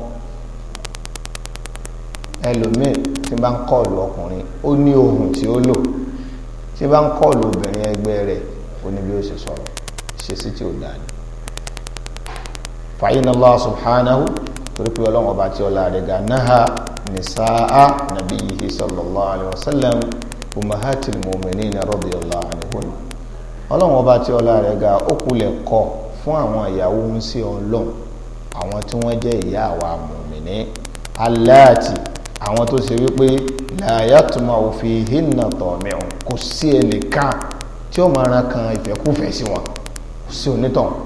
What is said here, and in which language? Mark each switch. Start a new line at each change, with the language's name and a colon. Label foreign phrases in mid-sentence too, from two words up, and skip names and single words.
Yoruba: ẹlòmíì tí bá ń kọlu ọkùnrin ó ní ohùn tí ó lò tí bá ń kọlu obìnrin ẹgbẹ́ rẹ̀ ó ní bí ó ṣe sọ̀rọ̀ ṣe sí tí ó dáa ni
Arabic: فإن الله سبحانه
Yoruba: torí pé ọlọ́run ọba tí ọlá rẹ̀ ga náà
Arabic: نساء نبيه صلى الله عليه وسلم أمهات المؤمنين رضي الله عنهن
Yoruba: ọlọ́run ọba tí ọlá rẹ̀ ga ó kulẹ̀ kọ́ fún àwọn ìyàwó ń sí ọlọ́run àwọn tí wọ́n jẹ́ ìyá àwa mùmìnì aláàtì àwọn tó ṣe wípé
Arabic: لا يطمع فيهن طامع
Yoruba: kò sí ẹnìkan tí ó máa ran kan ìfẹ́kúfẹ́ sí wọn kò sí onítàn